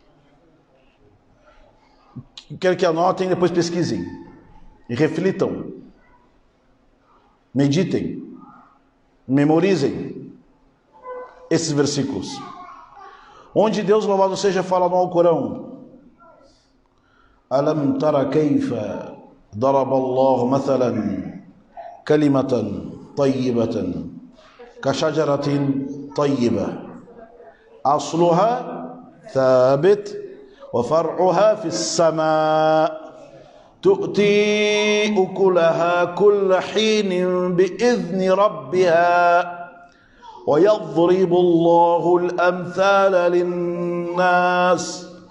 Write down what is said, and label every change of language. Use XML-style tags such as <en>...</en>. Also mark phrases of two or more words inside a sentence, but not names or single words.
<pt>Quero que anotem e depois pesquisem. E reflitam. Meditem. Memorizem esses versículos. Onde Deus, louvado seja, fala no Alcorão:</pt> <ar>ألم تر كيف ضرب الله مثلا كلمة طيبة كشجرة طيبة أصلها ثابت وفرعها في السماء تؤتي أكلها كل حين بإذن ربها ويضرب الله الأمثال للناس</ar>